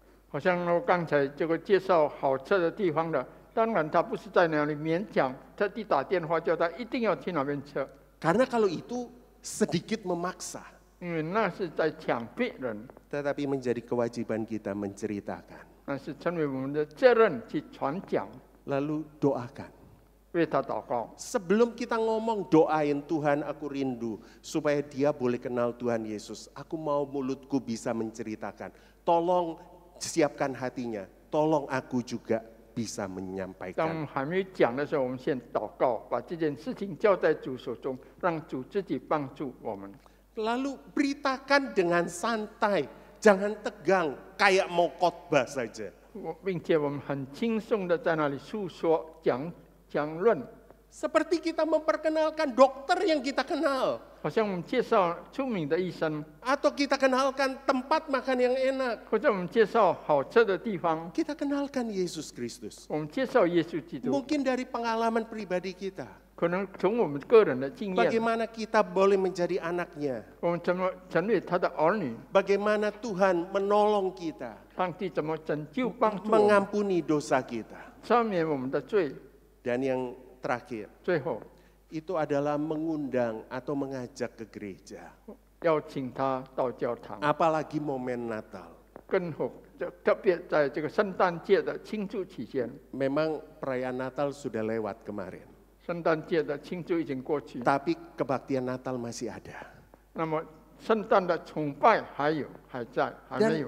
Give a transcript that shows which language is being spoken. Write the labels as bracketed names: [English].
[Chinese] 好像我刚才这个介绍好吃的地方的，当然他不是在那里勉强，特地打电话叫他一定要去那边吃， [Indonesian] Karena kalau itu sedikit memaksa, [Chinese] 因为那是在强逼人， [Indonesian] tetapi menjadi kewajiban kita menceritakan. [Chinese] 那是成为我们的责任去传讲， [Indonesian] Lalu doakan. [Chinese] 为他祷告。 [Indonesian] Sebelum kita ngomong, doain Tuhan, aku rindu supaya dia boleh kenal Tuhan Yesus. Aku mau mulutku bisa menceritakan. Tolong siapkan hatinya. Tolong aku juga bisa [Chinese] 当我 [Indonesian] menyampaikan. [Chinese] 们还没讲的时候，我们先祷告，把这件事情交在主手中，让主自己帮助我们。 [Indonesian] Lalu beritakan dengan santai, jangan tegang, kayak mau khotbah saja. [Chinese] 并且我们很轻松的在那里诉说、讲论， [Indonesian] Seperti kita memperkenalkan dokter yang kita kenal. [Chinese] 好像我们介绍出名的医生， [Indonesian] Atau kita kenalkan tempat makan yang enak. [Chinese] 或者我们介绍好吃的地方， [Indonesian] Kita kenalkan Yesus Kristus. [Chinese] 我们介绍耶稣基督。 [Indonesian] Mungkin dari pengalaman pribadi kita. [Chinese] 可能从我们个人的经验， [Indonesian] Bagaimana kita boleh menjadi anaknya. [Chinese] 我们怎么成为他的儿女， [Indonesian] Bagaimana Tuhan menolong kita. [Chinese] 上帝怎么拯救帮助我们， [Indonesian] Mengampuni dosa kita. [Chinese] 赦免我们的罪。 [Indonesian] Dan yang terakhir, [Chinese] 最后 [Indonesian] itu adalah mengundang atau mengajak ke gereja. [Chinese] 邀请他到教堂， [Indonesian] Apalagi momen Natal. [Chinese] 跟和特别在这个圣诞节的庆祝期间， [Indonesian] Memang perayaan Natal sudah lewat kemarin, [Chinese] 圣诞节的庆祝已经过去， [Indonesian] tapi kebaktian Natal masih ada. [Chinese] 那么圣诞的崇拜还在，还没有。